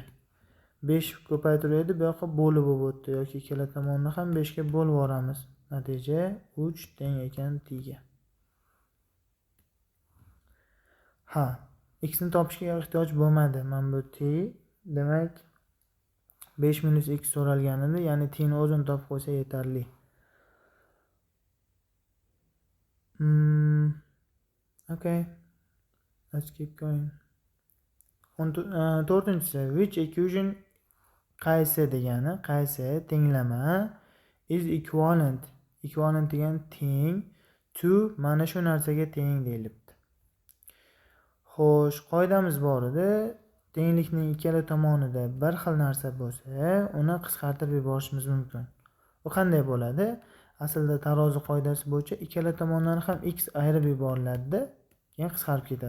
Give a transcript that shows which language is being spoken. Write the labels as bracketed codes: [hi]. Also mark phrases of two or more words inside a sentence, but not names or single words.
[uz] 5 ko'paytiriladi, bu yoqqa bo'lib o'tdi yoki ikkala tomonni ham 5 ga bo'lib yuboramiz. Natija 3 teng ekan t ga. Ha, x ni topishga ehtiyoj bo'lmadi. Men bu t, demak 5 minus x so'ralgan edi, ya'ni t ni o'zini topib qo'ysa yetarli. Okay. [en] Let's keep going. 4-inchisi, which equation [uz] qaysi degani, qaysi tenglama [en] is equivalent. [uz] Equivalent degan teng to mana shu narsaga teng deyilibdi. Xo'sh, qoidamiz bor edi. Tenglikning ikkala tomonida bir xil narsa bo'lsa, uni qisqartirib yuborishimiz mumkin. Bu qanday bo'ladi? Aslida tarozi qoidasi bo'yicha ikkala tomondan ham x ayirib yuboriladi-da, keyin qisqarib ketadi.